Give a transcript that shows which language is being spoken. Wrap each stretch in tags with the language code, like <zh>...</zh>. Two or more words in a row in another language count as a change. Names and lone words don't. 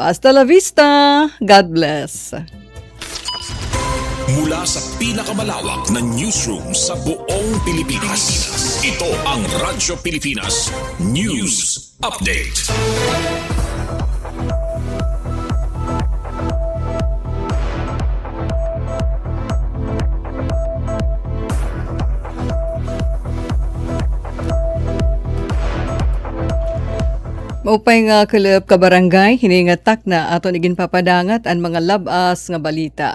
<es>Hasta la vista.</es> <en>God bless.</en> <tl>Mula sa pinakamalawak na newsroom sa buong Pilipinas. Ito ang Radyo Pilipinas News Update.</tl> <war>Maupay nga kulub ka barangay, hiningatak na aton igin papadangat ang mga labas nga balita.</war>